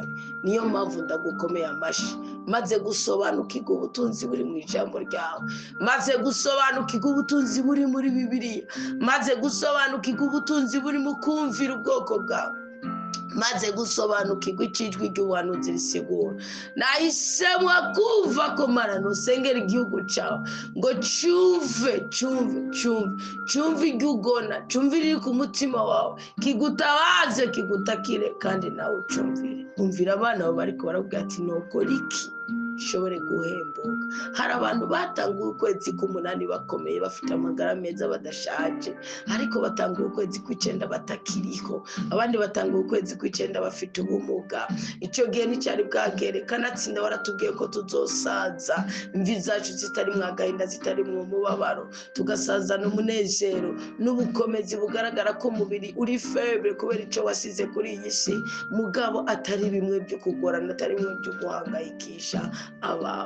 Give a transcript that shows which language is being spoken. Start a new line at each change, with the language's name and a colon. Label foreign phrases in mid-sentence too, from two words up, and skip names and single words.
Rundi: Niyo mpamvu ndagukomeye amashi, maze gusobanukirwa ubutunzi buri mu ijambo ryawe, maze gusobanukirwa ubutunzi buri muri Bibiliya, maze gusobanukirwa ubutunzi buri mu kumvira ubwoko bwawe, maze gusobanukirwa ijwi ry'ubuhanuzi risigura. Nahisemo kuva ku marano sengera igihugu cyawe ngo cyumve iryo ugona, cyumve iriri ku mutima wawe, kigutabaze, kigutakire, kandi nawe ucumvire. Umvira abana bawe bariko baravuga ati nokora iki ishobore guhembuka. Hari abantu batanguye ukwezi k'umunani bakomeye, bafite amagara meza, badashaje, ariko batanguye ukwezi kw'icenda batakiriho, abandi batanguye ukwezi kw'icenda bafite ubumuga. Icyo gihe nticyari bwagere, kanatsinda waratubwiye ko tuzosaza imvi zacu zitari mu agahinda, zitari mu mubabaro, tugasazana umunezero n'ubukomezi bugaragara ko umubiri uri faible kubera icyo wasize kuri iyi si, mugabo atari bimwe byo kugorana, atari bimwe byo guhangayikisha abawe.